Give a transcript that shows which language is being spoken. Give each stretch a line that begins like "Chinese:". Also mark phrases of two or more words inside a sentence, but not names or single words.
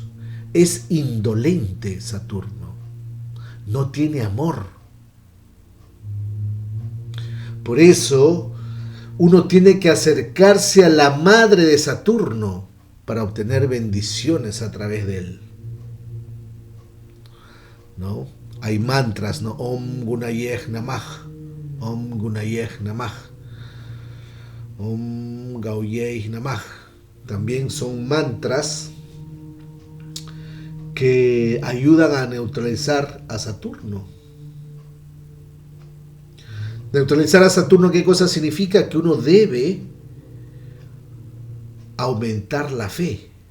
Spanish: Es indolente Saturno, no tiene amor. Por eso uno tiene que acercarse a la madre de Saturno para obtener bendiciones a través de él. ¿No? Hay mantras, ¿no?
Sanskrit: Om Gunayeh Namah, Om Gunayeh Namah, Om Gauyeh Namah.
Spanish: También son mantras que ayudan a neutralizar a Saturno. Neutralizar a Saturno, ¿qué cosa significa? Que uno debe aumentar la fe.